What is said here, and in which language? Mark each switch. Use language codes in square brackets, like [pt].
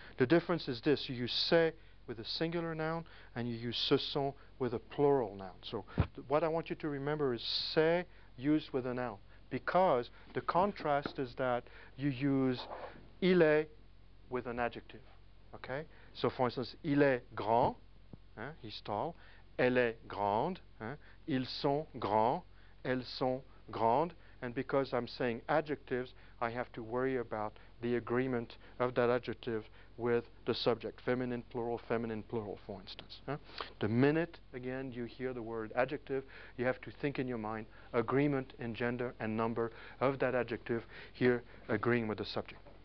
[en] The difference is this: you use c'est with a singular noun and you use ce sont with a plural noun. So what I want you to remember is c'est used with a noun, because the contrast is that you use il est with an adjective. Okay? So for instance, [fr] il est grand, [en] he's tall. [fr] Elle est grande, ils sont grands, elles sont grandes. [en] And because I'm saying adjectives, I have to worry about the agreement of that adjective with the subject, feminine, plural, for instance. The minute, again, you hear the word adjective, you have to think in your mind agreement in gender and number of that adjective, here agreeing with the subject.